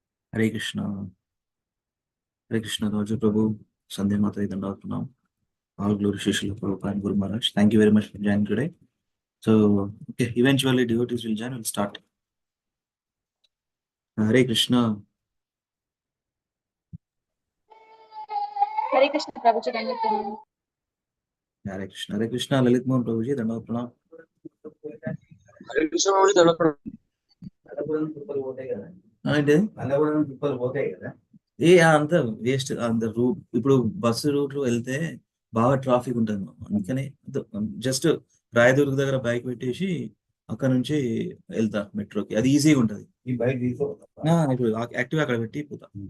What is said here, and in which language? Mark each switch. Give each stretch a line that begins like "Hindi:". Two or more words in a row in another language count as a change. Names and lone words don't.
English: Hare Krishna. Hare Krishna, Raja Prabhu, Sandhya Mata Dandavatnam. All glory Shishla Prabhupada and Guru Maharaj. Thank you very much for joining today. So, okay, eventually devotees will join. We'll start. Hare Krishna. Hare Krishna, Prabhuji, Dandavat. Hare Krishna. Hare Krishna, Lalit Mohan Prabhuji, Dandavatnam.
Telugu: హరే కృష్ణ బాబు దండం అంటే అన్నవరం తిప్పలు పోతాయి కదా అంత వేస్ట్ అంత రూట్ ఇప్పుడు బస్సు రూట్ లో వెళ్తే బాగా ట్రాఫిక్ ఉంటుంది అందుకని జస్ట్ రాయదుర్గ్ దగ్గర బైక్ పెట్టేసి అక్కడ నుంచి వెళ్తా మెట్రోకి అది ఈజీగా ఉంటుంది ఈ బైక్ ఇప్పుడు యాక్టివ్ అక్కడ పెట్టి పోతా